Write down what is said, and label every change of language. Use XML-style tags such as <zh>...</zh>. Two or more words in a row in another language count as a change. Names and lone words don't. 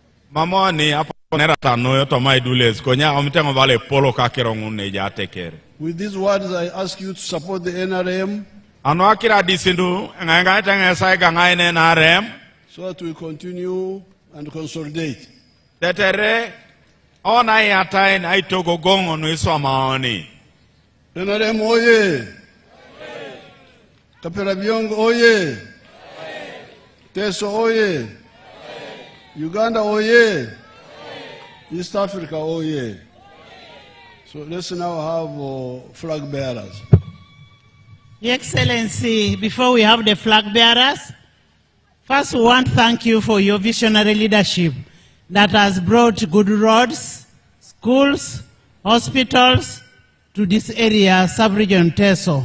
<en>With these words, I ask you to support the NRM so that we continue and consolidate. NRM oye! Kapelebyong oye! Teso oye! Uganda oye! East Africa oye! So let's now have flag bearers. Your Excellency, before we have the flag bearers, first we want to thank you for your visionary leadership that has brought good roads, schools, hospitals to this area, sub-region Teso.</en>